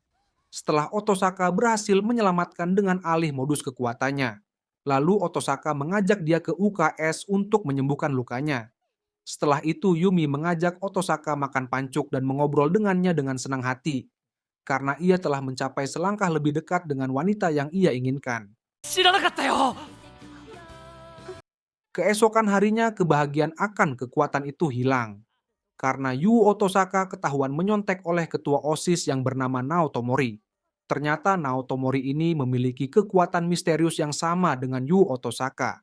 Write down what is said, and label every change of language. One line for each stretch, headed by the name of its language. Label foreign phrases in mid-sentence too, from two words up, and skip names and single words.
Indonesian: Setelah Otosaka berhasil menyelamatkan dengan alih modus kekuatannya, lalu Otosaka mengajak dia ke UKS untuk menyembuhkan lukanya. Setelah itu Yumi mengajak Otosaka makan pancuk dan mengobrol dengannya dengan senang hati, karena ia telah mencapai selangkah lebih dekat dengan wanita yang ia inginkan.
Japanese: 知らなかったよ。
Indonesian: Keesokan harinya kebahagiaan akan kekuatan itu hilang, karena Yu Otosaka ketahuan menyontek oleh ketua OSIS yang bernama Naotomori. Ternyata Naotomori ini memiliki kekuatan misterius yang sama dengan Yu Otosaka.